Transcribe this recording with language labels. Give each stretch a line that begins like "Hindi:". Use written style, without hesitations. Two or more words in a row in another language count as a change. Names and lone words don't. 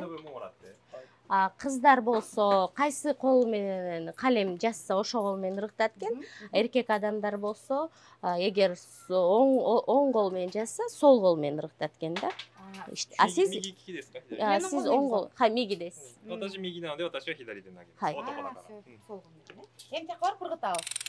Kyrgyz: Кыздар болсо кайсы кол менен калем жазса ошол кол менен ырыктат экен. Эркек адамдар болсо эгер оң кол менен жазса сол кол менен ырыктат экен да. Сиз сиз оң кол, миги десиз.
Japanese: 私右なので私は左で投げます。男だから。
Kyrgyz: Сол кол менен. Эмне кылып ыргытабыз?